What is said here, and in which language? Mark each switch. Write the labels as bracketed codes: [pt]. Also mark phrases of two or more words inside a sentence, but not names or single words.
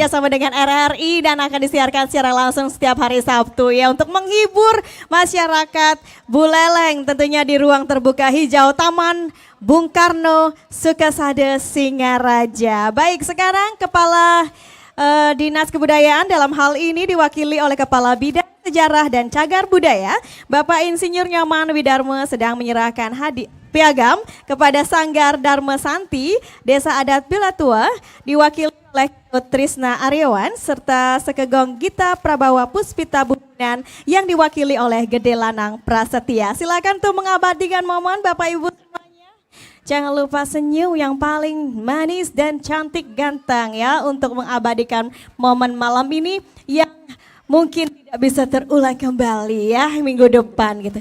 [id] bekerja sama dengan RRI dan akan disiarkan secara langsung setiap hari Sabtu ya untuk menghibur masyarakat Buleleng tentunya di ruang terbuka hijau Taman Bung Karno Sukasade Singaraja. Baik, sekarang Kepala Dinas Kebudayaan dalam hal ini diwakili oleh Kepala Bidang Sejarah dan Cagar Budaya, Bapak Insinyur Nyaman Widarme sedang menyerahkan piagam kepada Sanggar Dharma Santi, Desa Adat Bilatua, diwakili oleh Trisna Aryawan, serta Sekegong Gita Prabawa Puspita Bubunan yang diwakili oleh Gede Lanang Prasetya. Silakan tuh mengabadikan momen Bapak Ibu semuanya. Jangan lupa senyum yang paling manis dan cantik ganteng ya untuk mengabadikan momen malam ini yang mungkin tidak bisa terulang kembali ya minggu depan gitu.